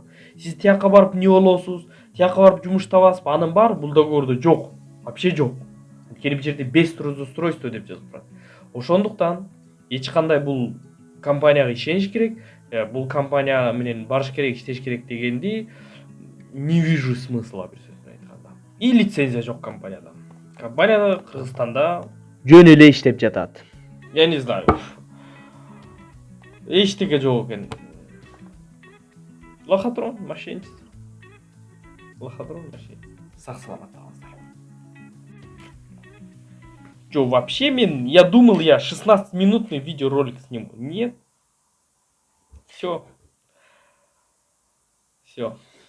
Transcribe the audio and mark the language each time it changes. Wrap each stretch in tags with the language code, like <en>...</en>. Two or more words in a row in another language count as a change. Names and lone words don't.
<ky>Сиз тияка барып не болосуз, тияка барып жумуш табасызбы, анын баары бул договордо жок. Вообще жок. Анткени бул жерде</ky> <ru>без трудоустройства</ru> <ky>деп жазылып турат. Ошондуктан эч кандай бул компанияга ишениш керек. Бул компания менен барыш керек, иштеш керек дегенди</ky> <ru>не вижу смысла,</ru> <ky>бир сөз менен айтканда.</ky> <ru>И лицензия</ru> <ky>жок компанияда. Компания Кыргызстанда жөн эле иштеп жатат.</ky> <ru>Я не знаю.</ru> <ky>Эчтеке жок экен.</ky> <ru>Лохотрон, мошенничество.</ru> <ky>Сак саламат болуңуздар.</ky> <ru>Вообще я думал, я 16-минутный видеоролик сниму. Нет. Все.</ru>